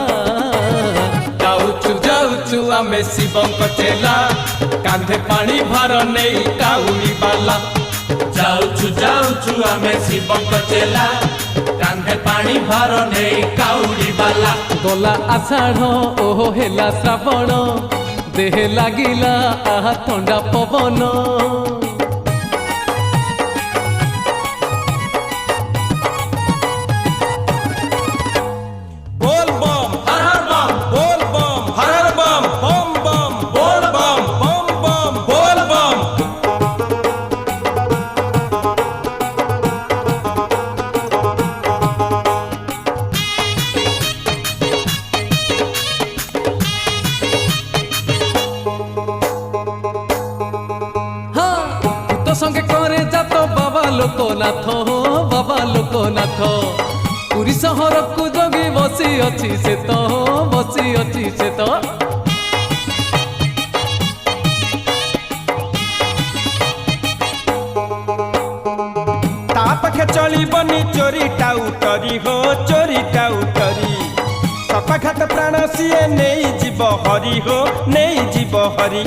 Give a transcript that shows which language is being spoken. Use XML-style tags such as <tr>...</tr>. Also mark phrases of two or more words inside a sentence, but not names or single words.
<or>ଯାଉଛୁ ଆମେ ଶିବଙ୍କ ଚେଲା କାନ୍ଧେ ପାଣି ଭାର ନେଇ କାଉଡ଼ି ବାଲା ଯାଉଛୁ ଆମେ ଶିବଙ୍କ ଚେଲା କାନ୍ଧେ ପାଣି ଭାର ନେଇ କାଉଡ଼ି ବାଲା ଗଲା ଆଷାଢ଼ ଓହୋ ହେଲା ଶ୍ରାବଣ ଦେହେ ଲାଗିଲା ଆହା ଥଣ୍ଡା ପବନ</or> <hi>बोल बम हर हर बम बोल बम हर हर बम बम बम बोल बम बम बम बोल बम</hi> <or>ଭୂତ ସଙ୍ଗେ କରେ ଯାତ ବାବା ଲୋକନାଥ ହୋ ବାବା ଲୋକନାଥ ପୁରୀ ସହରକୁ ଜଗି ବସି ଅଛି ସେ ତୋ ବସି ଅଛି ସେ ତୋ ତା ପାଖେ ଚଳିବନି ଚୋରି ଟାଉଟରି ହୋ ଚୋରି ଟାଉଟରି ସପାଘାତ ପ୍ରାଣ ସିଏ ନେଇଯିବ ହରି ହୋ ନେଇଯିବ ହରି</or>